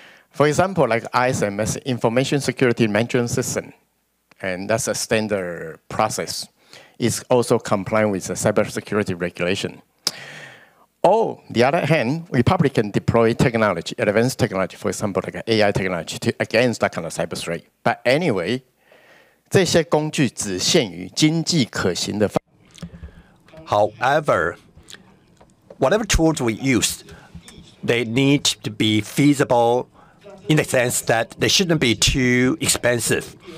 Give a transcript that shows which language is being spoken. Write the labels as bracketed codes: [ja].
[en] For example, like ISMS, Information Security Management System, and that's a standard process. It's also compliant with the cybersecurity regulation. Or, the other hand, we probably can deploy technology, advanced technology, for example, like AI technology, against that kind of cyber threat. But anyway, [zh] 这些工具只限于经济可行的范。 [en] However, whatever tools we use, they need to be feasible in the sense that they shouldn't be too expensive.